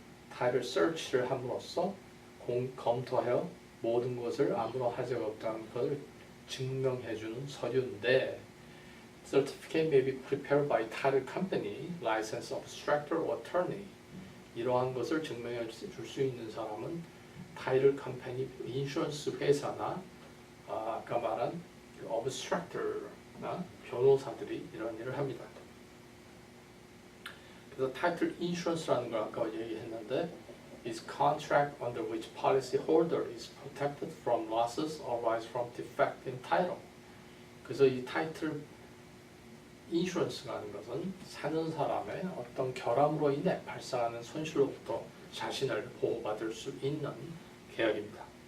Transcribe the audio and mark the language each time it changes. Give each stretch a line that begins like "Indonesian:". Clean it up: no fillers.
Korean: title search를 함으로써 검토하여 모든 것을 아무런 하자가 없다는 것을 증명해주는 서류인데,
English: certificate may be prepared by title company, licensed abstractor or attorney.
Korean: 이러한 것을 증명해 줄 수 있는 사람은 타이틀 컴퍼니, 인슈런스 회사나 아까 말한 abstractor나 변호사들이 이런 일을 합니다. 그래서 타이틀 인슈런스라는 걸 아까 얘기했는데,
English: is contract under which policy holder is protected from losses arise from defect in title.
Korean: 그래서 이 타이틀 인슈런스가 하는 것은 사는 사람의 어떤 결함으로 인해 발생하는 손실로부터 자신을 보호받을 수 있는 계약입니다.